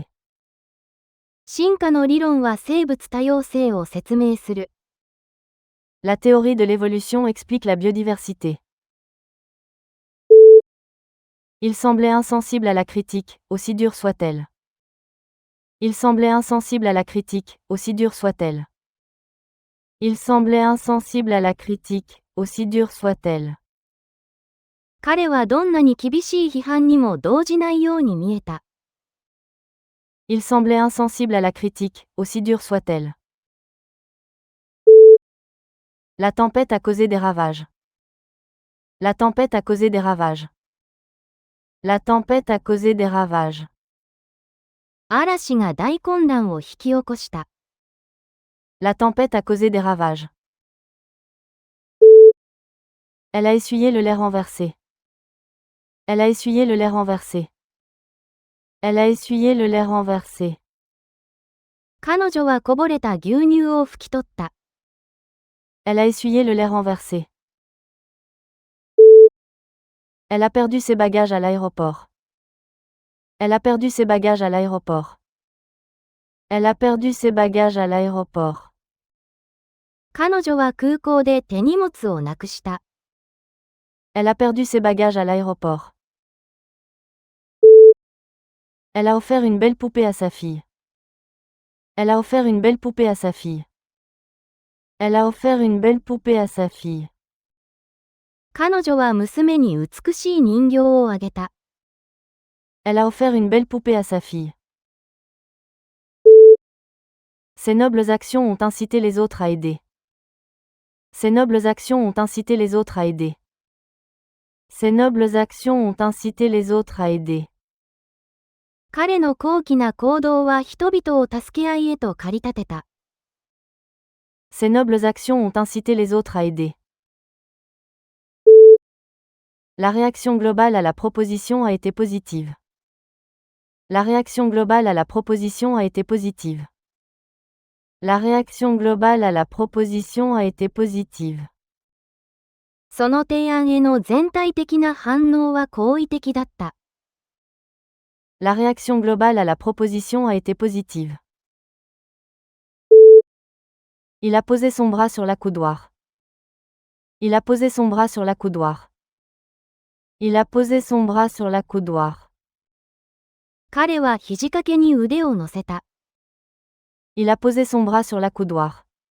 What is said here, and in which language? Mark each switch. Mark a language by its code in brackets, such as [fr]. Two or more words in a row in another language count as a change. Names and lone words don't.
[ja] 進化の理論は生物多様性を説明する。 [fr] La théorie de l'évolution explique la biodiversité. Il semblait insensible à la critique, aussi dure soit-elle. Il semblait insensible à la critique, aussi dure soit-elle. Il semblait insensible à la critique, aussi dure soit-elle. [ja] 彼はどんなに厳しい批判にも動じないように見えた。 [fr] Il semblait insensible à la critique, aussi dure soit-elle. La tempête a causé des ravages. La tempête a causé des ravages. La tempête a causé des ravages. [ja] 嵐が大混乱を引き起こした。 [fr] La tempête a causé des ravages. Elle a essuyé le lait renversé. Elle a essuyé le lait renversé. Elle a essuyé le lait renversé. [ja] 彼女はこぼれた牛乳を拭き取った。 [fr] Elle a essuyé le lait renversé. Elle a perdu ses bagages à l'aéroport. Elle a perdu ses bagages à l'aéroport. Elle a perdu ses bagages à l'aéroport. [ja] 彼女は空港で手荷物をなくした。 [fr] Elle a perdu ses bagages à l'aéroport. Elle a offert une belle poupée à sa fille. Elle a offert une belle poupée à sa fille. Elle a offert une belle poupée à sa fille. [ja] 彼女は娘に美しい人形をあげた。 [fr] Elle a offert une belle poupée à sa fille. Ces nobles actions ont incité les autres à aider. Ces nobles actions ont incité les autres à aider. Ces nobles actions ont incité les autres à aider. [ja] 彼の高貴な行動は人々を助け合いへと駆り立てた。 [fr] Ces nobles actions ont incité les autres à aider. La réaction globale à la proposition a été positive. La réaction globale à la proposition a été positive. La réaction globale à la proposition a été positive. [ja] その提案への全体的な反応は好意的だった。 [fr] La réaction globale à la proposition a été positive. Il a posé son bras sur l'accoudoir. Il a posé son bras sur l'accoudoir. Il a posé son bras sur l'accoudoir. [ja] 彼は肘掛けに腕を乗せた。 [fr] Il a posé son bras sur l'accoudoir.